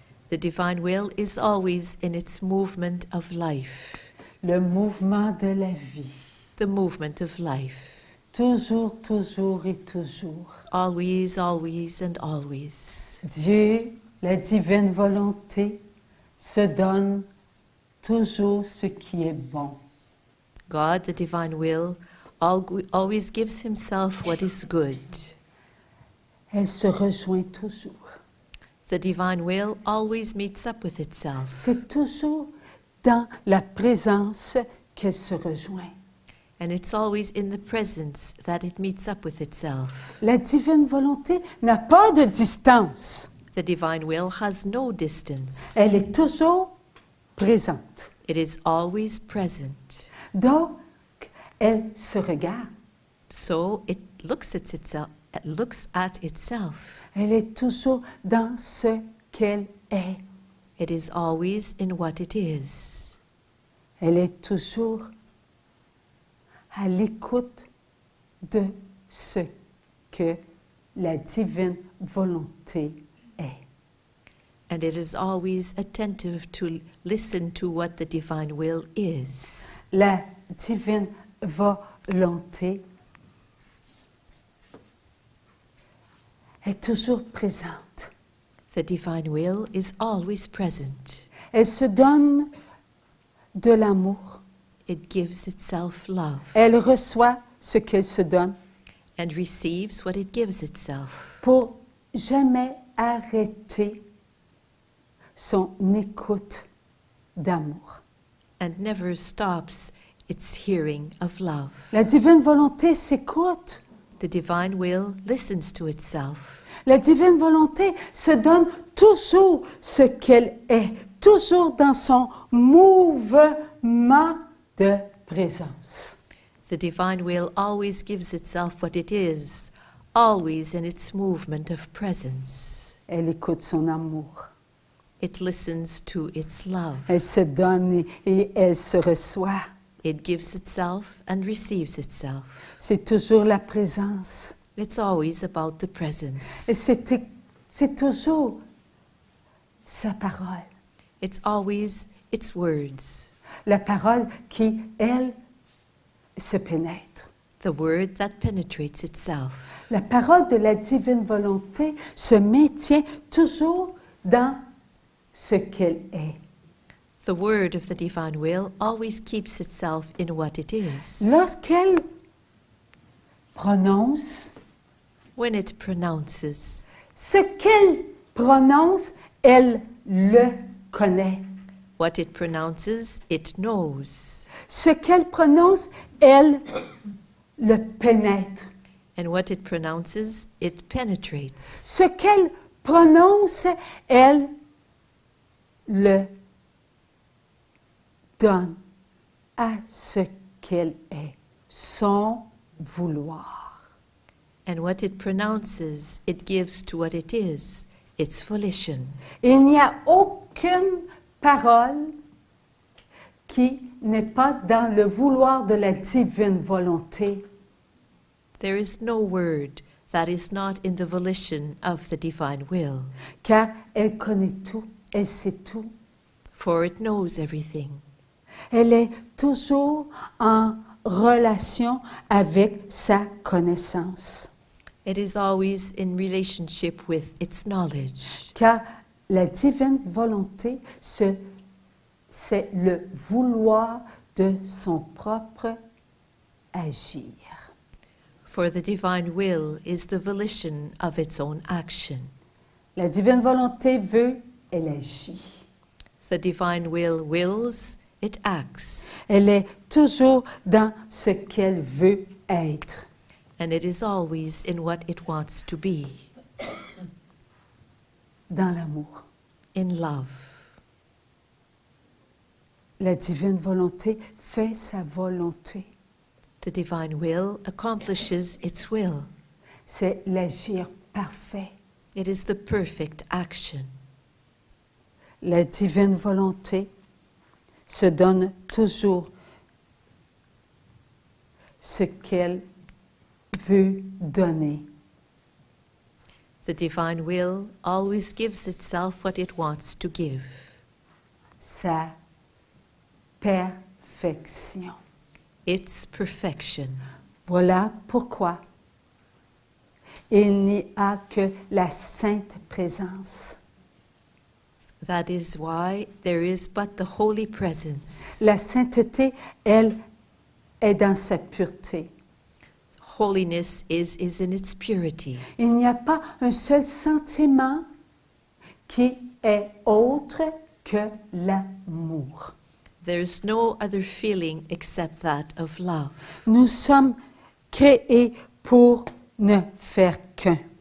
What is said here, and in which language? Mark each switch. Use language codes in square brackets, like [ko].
[en] The divine will is always in its movement of life. [fr] Le mouvement de la vie. [en] The movement of life. [fr] Toujours, toujours et toujours. [en] Always, always, and always. [fr] Dieu, la divine volonté, se donne toujours ce qui est bon. [en] God, the divine will, always gives himself what is good. [fr] Elle se rejoint toujours. [en] The divine will always meets up with itself. [fr] C'est toujours dans la présence qu'elle se rejoint. [en] And it's always in the presence that it meets up with itself. [fr] La divine volonté n'a pas de distance. [en] The divine will has no distance. [fr] Elle est toujours présente. [en] It is always present. [fr] Donc, elle se regarde. [en] So it looks at itself. It looks at itself. [fr] Elle est toujours dans ce qu'elle est. [en] It is always in what it is. [fr] Elle est toujours à l'écoute de ce que la divine volonté est. [en] And it is always attentive to listen to what the divine will is. [fr] La divine volonté est toujours présente. [en] The divine will is always present. [fr] Elle se donne de l'amour. [en] It gives itself love [fr] Elle reçoit ce qu'elle se donne [en] and receives what it gives itself [fr] pour jamais arrêter son écoute d'amour. [en] and never stops its hearing of love. [fr] La divine volonté s'écoute. [en] The divine will listens to itself. [fr] La divine volonté se donne toujours ce qu'elle est, toujours dans son mouvement de présence. [en] The divine will always gives itself what it is, always in its movement of presence. [fr] Elle écoute son amour. [en] It listens to its love. [fr] Elle se donne et elle se reçoit. [en] It gives itself and receives itself. [fr] C'est toujours la présence. [en] It's always about the presence. [fr] Et c'est toujours sa parole. [en] It's always its words. [fr] La parole qui, elle, se pénètre. [en] The word that penetrates itself. [fr] La parole de la divine volonté se maintient toujours dans ce qu'elle est. [en] The word of the divine will always keeps itself in what it is. [fr] Lorsqu'elle prononce, [en] When it pronounces, [fr] ce qu'elle prononce, elle le connaît. [en] what it pronounces, it knows. [fr] Ce qu'elle prononce, elle le pénètre. [en] And what it pronounces, it penetrates. [fr] Ce qu'elle prononce, elle le donne à ce qu'elle est, son vouloir. [en] And what it pronounces, it gives to what it is, its volition. [fr] Il n'y a aucune parole qui n'est pas dans le vouloir de la divine volonté. [en] There is no word that is not in the volition of the divine will, [fr] Car elle connaît tout, elle sait tout. [en] for it knows everything. [fr] Elle est toujours en relation avec sa connaissance. [en] It is always in relationship with its knowledge. [fr] Car la divine volonté, c'est le vouloir de son propre agir. [en] For the divine will is the volition of its own action. [fr] La divine volonté veut, elle agit. [en] The divine will wills, it acts. [fr] Elle est toujours dans ce qu'elle veut être. [en] And it is always in what it wants to be, [fr] Dans l'amour. [en] in love. [fr] La divine volonté fait sa volonté. [en] The divine will accomplishes its will. [fr] C'est l'agir parfait. [en] It is the perfect action. [fr] La divine volonté se donne toujours ce qu'elle veut donner. [en] The divine will always gives itself what it wants to give. [fr] Sa perfection. [en] Its perfection. [fr] Voilà pourquoi il n'y a que la sainte présence. [en] That is why there is but the holy presence. [fr] La sainteté, elle, est dans sa pureté. [en] Holiness is in its purity. [fr] Il n'y a pas un seul sentiment qui est autre que l'amour. [en] There is no other feeling except that of love. [fr] Nous sommes créés pour ne faire qu'un.